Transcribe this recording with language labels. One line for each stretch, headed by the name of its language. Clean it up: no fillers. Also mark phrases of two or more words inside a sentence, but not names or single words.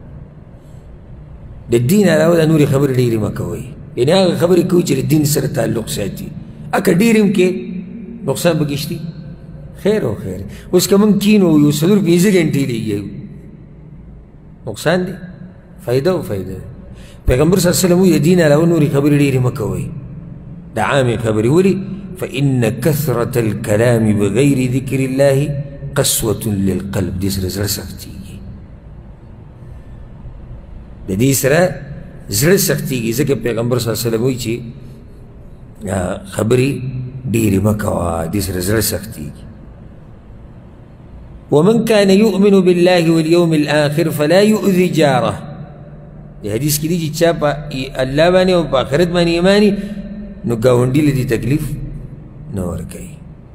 Pashto: د دین علاوه د نورې خبرې ډېرې مه کوئ یعنې هغه خبرې کوئ چې د دین سره تعلق ساتي اکه ډېر هم کې نقصان پکې شته خیر او خیر اوس که موږ کینو یو څلور پنځه ګنټې لګوو نقصان دی فایده او فایده پیغمبر
Arabic: صلی الله علیه وسلم
Pashto: وایي د دین علاوه نورې خبرې ډېرې مه کوئ د عامې خبرې ولې
Arabic: فإن كثرة الكلام بغير ذكر الله قسوة للقلب
Pashto: دې سره زړه سختېږي د دې سره زړه سختېږي ځکه پیغمبر
Arabic: صلی الله علیه وسلم
Pashto: وایي چې خبرې ډېرې مه کوه دې سره زړه سختېږي
Arabic: ومن كان يؤمن بالله واليوم الآخر فلا يؤذي جاره
Pashto: دې حدیث کې دي چې چا په الله باندې او په آخرت باندې ایماني نو ګاونډي له دې تکلیف نه ورکوي.